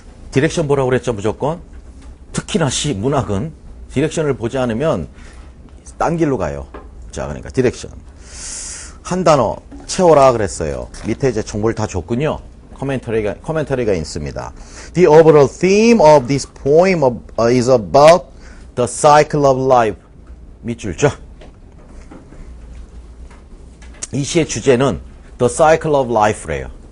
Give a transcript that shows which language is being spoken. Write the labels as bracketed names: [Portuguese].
[Korean] 디렉션 보라고 그랬죠, 무조건. 특히나 시, 문학은 디렉션을 보지 않으면 딴 길로 가요. 자, 그러니까 디렉션. 한 단어 채워라 그랬어요. 밑에 이제 정보를 다 줬군요. 코멘터리가 있습니다. [English] The overall theme of this poem is about the cycle of life. [Korean] 밑줄 줘. 이 시의 주제는 [English] The Cycle of Life [Korean] 래요.